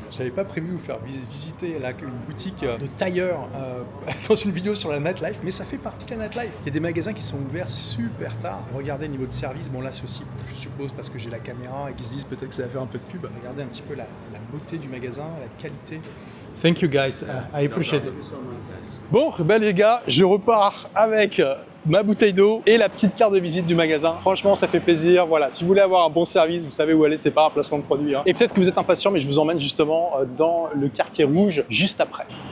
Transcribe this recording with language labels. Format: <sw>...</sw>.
<fr>J'avais pas prévu vous faire visiter là, une boutique de tailleur dans une vidéo sur la nightlife, mais ça fait partie de la nightlife. Il y a des magasins qui sont ouverts super tard. Regardez le niveau de service. Bon là c'est aussi, je suppose, parce que j'ai la caméra et qu'ils se disent peut-être que ça va faire un peu de pub. Regardez un petit peu la beauté du magasin, la qualité.</fr> <en>Thank you guys, I appreciate it.</en> <fr>Bon, ben les gars, je repars avec ma bouteille d'eau et la petite carte de visite du magasin. Franchement, ça fait plaisir. Voilà, si vous voulez avoir un bon service, vous savez où aller, c'est pas un placement de produit. Hein. Et peut-être que vous êtes impatient, mais je vous emmène justement dans le quartier rouge juste après.</fr>